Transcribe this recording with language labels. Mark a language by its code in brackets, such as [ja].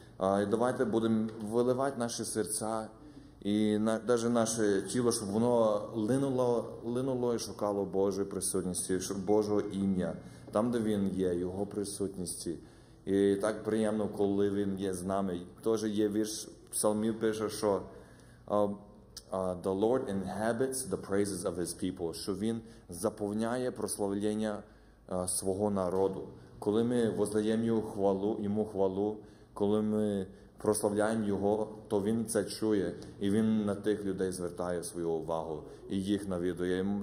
[uk] І давайте будемо виливати наші серця і навіть наше тіло, щоб воно линуло і шукало Божої присутності, Божого ім'я, там, де Він є, Його присутності. І так приємно, коли Він є з нами. Теж є вірш Псалмів, пише, що [en] The Lord inhabits the praises of His people, [uk] що Він заповняє прославлення свого народу. Коли ми воздаємо Йому хвалу, коли ми прославляємо Його, то Він це чує, і Він на тих людей звертає свою увагу і їх навідує.